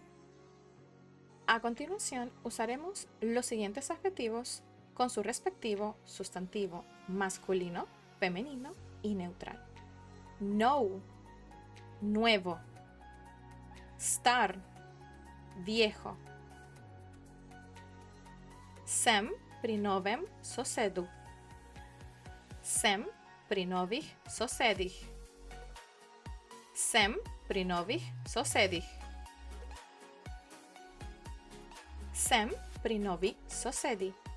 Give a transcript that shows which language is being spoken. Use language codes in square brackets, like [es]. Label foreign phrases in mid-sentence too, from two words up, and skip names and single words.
[es] A continuación, usaremos los siguientes adjetivos con su respectivo sustantivo masculino, femenino y neutral. No, nuevo. Star, viejo. [sl] Sem pri novem sosedu. Sem pri novih sosedih. Sem pri novih sosedih. Sem pri novih sosedi.